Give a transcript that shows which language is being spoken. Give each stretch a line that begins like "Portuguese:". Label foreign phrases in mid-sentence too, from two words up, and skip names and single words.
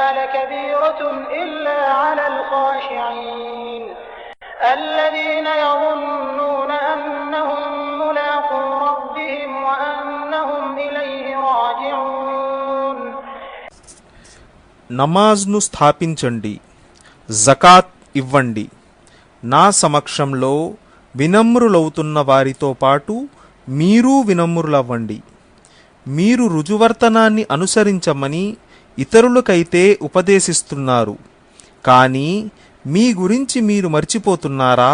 Arabic: لكبيرة إلا على الخاشعين الذين يظنون أنهم ملاقو ربهم وأنهم إليه راجعون.
Telugu: నమాజ్ను స్థాపించండి, జకాత్ ఇవ్వండి. నా సమక్షంలో వినమ్రులవుతున్న వారితో పాటు మీరూ వినమ్రులవ్వండి. మీరు రుజువర్తనాన్ని అనుసరించమని ఇతరులకైతే ఉపదేశిస్తున్నారు, కానీ మీ గురించి మీరు మర్చిపోతున్నారా?